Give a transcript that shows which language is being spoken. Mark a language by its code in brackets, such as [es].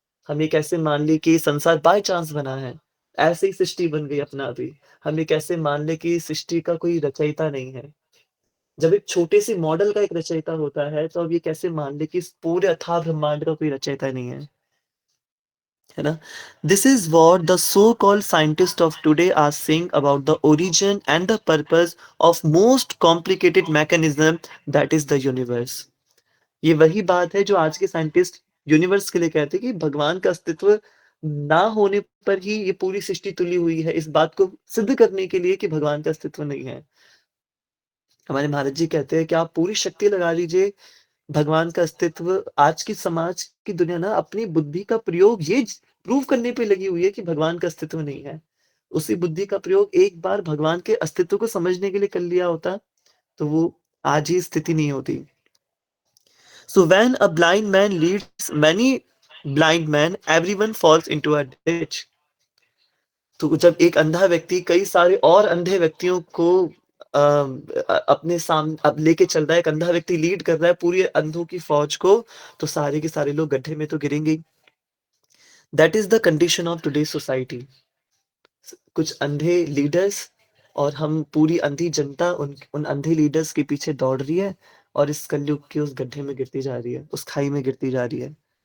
[hi] हम ये कैसे मान लें कि ये संसार बाय चांस बना है? ऐसे ही सृष्टि बन गई अपना अभी। हम ये कैसे मान लें कि सृष्टि का कोई रचयिता नहीं है? जब एक छोटे से मॉडल का एक रचयिता होता है, तो अब ये कैसे मान लें कि इस पूरे अथाह ब्रह्मांड का कोई रचयिता नहीं है? है ना? [en] This is what the so-called scientists of today are saying about the origin and the purpose of most complicated mechanism, that is the universe. [hi] ये वही बात है जो आज के साइंटिस्ट यूनिवर्स के लिए कहते हैं कि भगवान का अस्तित्व ना होने पर ही ये पूरी सृष्टि तुली हुई है, इस बात को सिद्ध करने के लिए कि भगवान का अस्तित्व नहीं है। हमारे महाराज जी कहते हैं कि आप पूरी शक्ति लगा लीजिए, भगवान का अस्तित्व, आज की समाज की दुनिया ना अपनी बुद्धि का प्रयोग ये प्रूव करने पे लगी हुई है कि भगवान का अस्तित्व नहीं है। उसी बुद्धि का प्रयोग एक बार भगवान के अस्तित्व को समझने के लिए कर लिया होता, तो वो आज ये स्थिति नहीं होती। [en] So when a blind man leads many blind men, everyone falls into a ditch. [hi] तो जब एक अंधा व्यक्ति कई सारे और अंधे व्यक्तियों को अपने अब लेके चल रहा है, एक अंधा व्यक्ति लीड कर रहा है पूरी अंधों की फौज को, तो सारे के सारे लोग गड्ढे में तो गिरेंगे ही। [en] That is the condition of today society. [hi] कुछ अंधे लीडर्स, और हम पूरी अंधी जनता उन अंधे लीडर्स के पीछे दौड़ रही है, और इस कलयुग के उस गड्ढे में गिरती जा रही है, उस खाई में गिरती जा रही है।